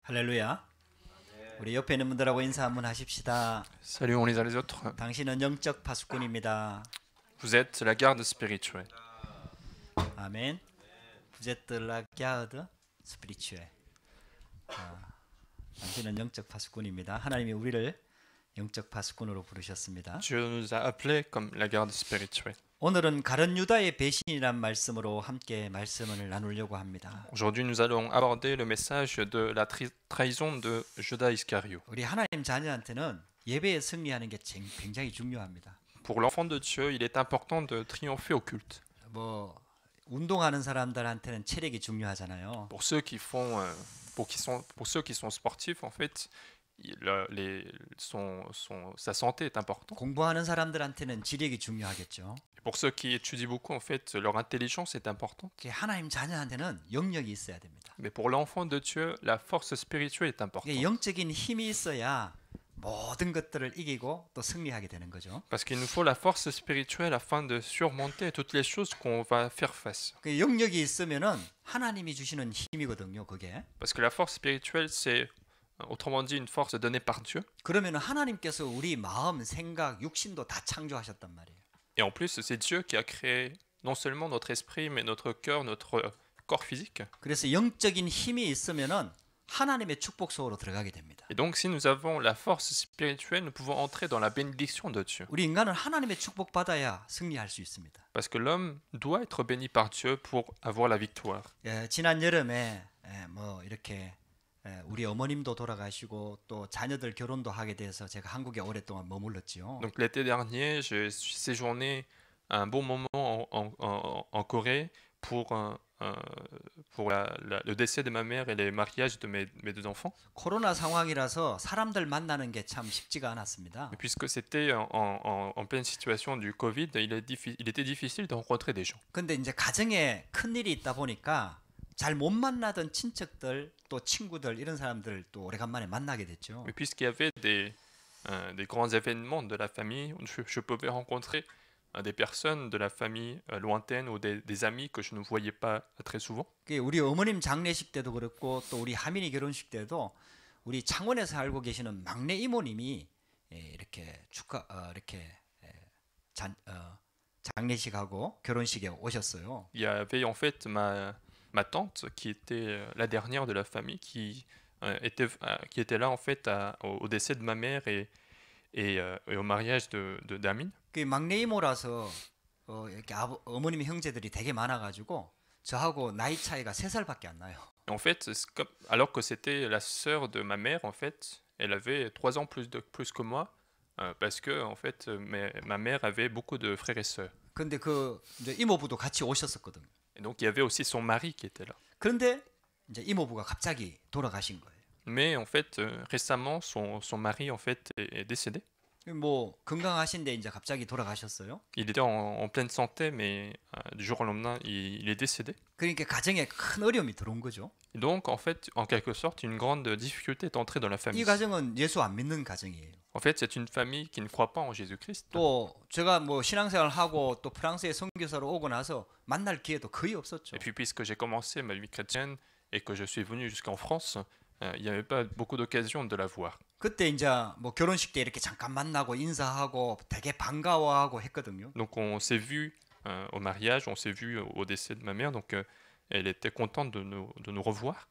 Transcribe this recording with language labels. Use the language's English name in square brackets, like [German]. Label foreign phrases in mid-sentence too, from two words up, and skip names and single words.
[Korean] 할렐루야. 우리 옆에 있는 분들하고 인사 한번 하십시다. [French] Saluons les uns les autres. [Korean] 당신은 영적 파수꾼입니다. [French] Vous êtes la garde spirituelle. [Korean] 아멘. [French] Vous êtes la garde spirituelle. [Korean] 당신은 영적 파수꾼입니다. 하나님이 우리를 영적 파수꾼으로 부르셨습니다. [French] Dieu nous a appelés comme la garde spirituelle. [Korean] 오늘은 가룟 유다의 배신이란 말씀으로 함께 말씀을 나누려고 합니다. [French] Aujourd'hui, nous allons aborder le message de la trahison de Judas Iscariot. [Korean] 우리 하나님 자녀한테는 예배에 승리하는 게 굉장히 중요합니다. [French] Pour l'enfant de Dieu, il est important de triompher au culte. [Korean] 뭐 운동하는 사람들한테는 체력이 중요하잖아요. [French] Pour ceux qui font, pour ceux qui sont sportifs, en fait, sa santé est importante. [Korean] 공부하는 사람들한테는 지력이 중요하겠죠. [French] Pour ceux qui étudient beaucoup, en fait, leur intelligence est importante. [Korean] 하나님 자녀한테는 영역이 있어야 됩니다. [French] Mais pour l'enfant de Dieu, la force spirituelle est importante. [Korean] 영적인 힘이 있어야 모든 것들을 이기고 또 승리하게 되는 거죠. [French] Parce qu'il nous faut la force spirituelle afin de surmonter toutes les choses qu'on va faire face. [Korean] 그 영역이 있으면은 하나님이 주시는 힘이거든요, 그게. [French] Parce que la force spirituelle, c'est autrement dit une force donnée par Dieu. [Korean] 그러면은 하나님께서 우리 마음, 생각, 육신도 다 창조하셨단 말이에요. [French] Et en plus, c'est Dieu qui a créé non seulement notre esprit, mais notre cœur, notre corps physique. [Korean] 그래서 영적인 힘이 있으면은 하나님의 축복 속으로 들어가게 됩니다. [French] Et donc, si nous avons la force spirituelle, nous pouvons entrer dans la bénédiction de Dieu. [Korean] 우리 인간은 하나님의 축복 받아야 승리할 수 있습니다. [French] Parce que l'homme doit être béni par Dieu pour avoir la victoire. [Korean] 지난 여름에 뭐 이렇게 우리 어머님도 돌아가시고 또 자녀들 결혼도 하게 돼서 제가 한국에 오랫동안 머물렀지요. [French] Donc l'été dernier, j'ai séjourné un bon moment en Corée pour le décès de ma mère et les mariages de mes deux enfants. [Korean] 코로나 상황이라서 사람들 만나는 게 참 쉽지가 않았습니다. [French] Et puisque c'était en pleine situation du Covid, il était difficile de rencontrer des gens. [Korean] 근데 이제 가정에 큰 일이 있다 보니까 잘 못 만나던 친척들 또 친구들 이런 사람들 또 오래간만에 만나게 됐죠. [French] Mais puisqu'il y avait des grands événements de la famille, je pouvais rencontrer des personnes de la famille lointaine ou des amis que je ne voyais pas très souvent. [Korean] 우리 어머님 장례식 때도 그렇고 또 우리 하민이 결혼식 때도 우리 창원에 살고 계시는 막내 이모님이 이렇게 장례식하고 결혼식에 오셨어요. [French] Il y avait en fait ma tante qui était la dernière de la famille qui était là en fait au décès de ma mère et au mariage d'Amin. [Korean] 그 막내 이모라서 이렇게 어머님 형제들이 되게 많아가지고 저하고 나이 차이가 3살밖에 안 나요. [French] En fait, alors que c'était la sœur de ma mère, en fait, elle avait 3 ans plus que moi, parce que en fait, ma mère avait beaucoup de frères et sœurs. [Korean] 근데 그 이제 이모부도 같이 오셨었거든요. [French] Et donc il y avait aussi son mari qui était là. [Korean] 그런데 이제 이모부가 갑자기 돌아가신 거예요. [French] Mais en fait, récemment, son mari en fait est décédé. [Korean] 뭐 건강하신데 이제 갑자기 돌아가셨어요. [French] Il était en pleine santé, mais du jour au lendemain, il est décédé. [Korean] 그러니까 가정에 큰 어려움이 들어온 거죠. [French] Et donc, en fait, en quelque sorte, une grande difficulté est entrée dans la famille. [Korean] 이 가정은 예수 안 믿는 가정이에요. [French] En fait, c'est une famille qui ne croit pas en Jésus-Christ. [Korean] 또 제가 뭐 신앙생활을 하고 또 프랑스에 선교사로 오고 나서 만날 기회도 거의 없었죠. [French] Et puis, puisque j'ai commencé ma vie chrétienne et que je suis venu jusqu'en France, il n'y avait pas beaucoup d'occasions de la voir. [Korean] 그때 이제 뭐 결혼식 때 이렇게 잠깐 만나고 인사하고 되게 반가워하고 했거든요. [French] Donc on s'est vu au mariage, on s'est vu au décès de ma mère, donc elle était contente de nous revoir.